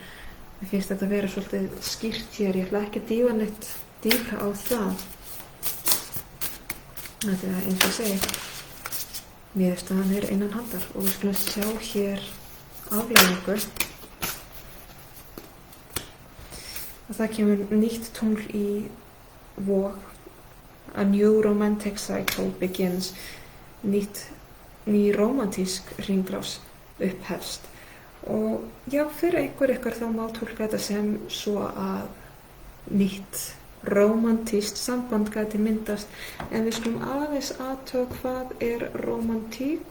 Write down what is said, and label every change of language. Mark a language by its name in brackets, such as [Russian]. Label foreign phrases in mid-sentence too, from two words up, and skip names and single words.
[Icelandic] Mér finnst þetta að vera svolítið skýrt hér, ég ætla ekki að dýfa neitt dýpra á það. Þetta er eins og segi, niðurstaðan er innan handar og við skulum sjá hér afleiðingu. Og það kemur nýtt tungl í Vog. [English] A new romantic cycle begins. [Icelandic] Ný rómantísk hringrás upphefst. Og já, fyrir einhver ykkar þá má túlka þetta sem svo að nýtt rómantískt samband gæti myndast. En við skulum aðeins athuga hvað er rómantík.